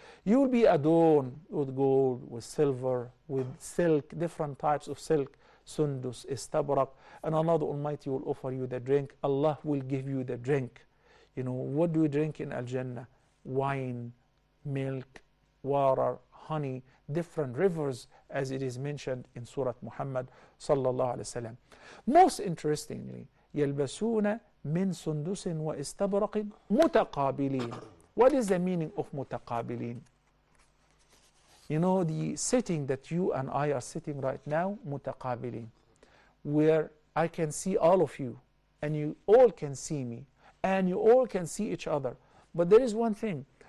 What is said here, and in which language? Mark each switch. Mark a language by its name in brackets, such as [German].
[English] You will be adorned with gold, with silver, with silk, different types of silk, sundus, istabrak, and Allah the Almighty will offer you the drink. Allah will give you the drink. What do we drink in Al-Jannah? Wine, milk, water, honey, different rivers, as it is mentioned in Surat Muhammad sallallahu alaihi wasallam. Most interestingly, [Arabic] يلبسون من سندس واستبرق متقابلين. [English] What is the meaning of متقابلين? The setting that you and I are sitting right now, متقابلين, where I can see all of you, and you all can see me, and you all can see each other. But there is one thing.